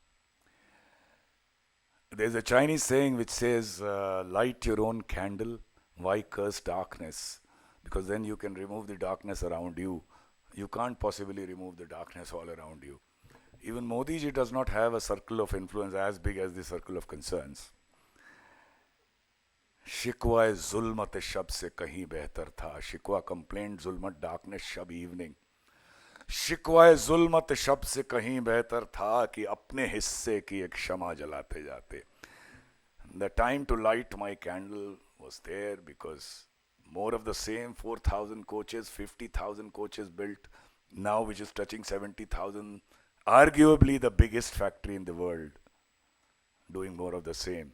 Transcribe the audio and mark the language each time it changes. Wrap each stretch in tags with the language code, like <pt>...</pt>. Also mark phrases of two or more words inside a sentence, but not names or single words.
<en>There's a Chinese saying which says, light your own candle, why curse darkness? Because then you can remove the darkness around you. You can't possibly remove the darkness all around you. Even Modi ji does not have a circle of influence as big as the circle of concerns.</en> <ur>شکوہ ظلمت شب سے کہیں بہتر تھا.</ur> <en>Shikwa complained, zulmat darkness shab evening.</en> <ur>شکوۂ ظلمت شب سے کہیں بہتر تھا کہ اپنے حصے کی ایک شمع جلاتے جاتے.</ur> <en>The time to light my candle was there because more of the same, 4,000 coaches, 50,000 coaches built, now which is touching 70,000, arguably the biggest factory in the world, doing more of the same.</en>